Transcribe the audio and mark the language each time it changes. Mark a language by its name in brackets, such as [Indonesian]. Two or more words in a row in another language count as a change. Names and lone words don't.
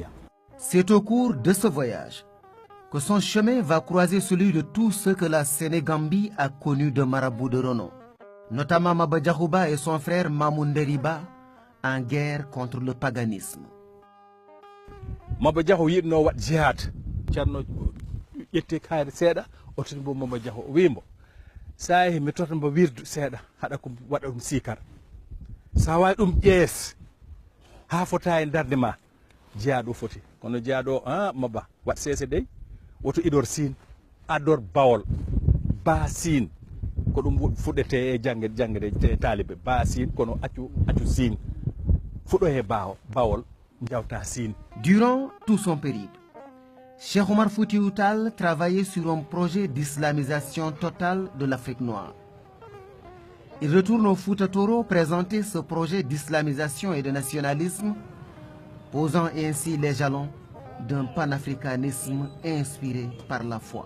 [French] C'est au cours de ce voyage que son chemin va croiser celui de tous ceux que la Sénégambie a connus de marabouts de renom, notamment Maba Diakhouba et son frère Mamoun Deriba, en guerre contre le paganisme. [Fula] Maba Diakhou yidno wat jihad ceerno ƴetti kaari seeɗa o toni mbo Maba Diakhou o wimo sa yehi mi tota mbo wirdu seeɗa haɗa ko waɗa ɗum sikar sa wawi ɗum ƴees ha fota e darde ma jeyaɗo foti kono jeyaɗo Maba wat sese dey woto idor Sine ador Bawol ba Sine ko ɗum fuɗɗete e jangde taliɓe ba Sine kono accu Sine fuɗɗo e Bawol jawta Sine. [French] Durant tout son périple, Cheikh Omar Foutiyou Tall travaillait sur un projet d'islamisation totale de l'Afrique noire. Il retourne au Fouta Toro présenter ce projet d'islamisation et de nationalisme, posant ainsi les jalons d'un panafricanisme inspiré par la foi.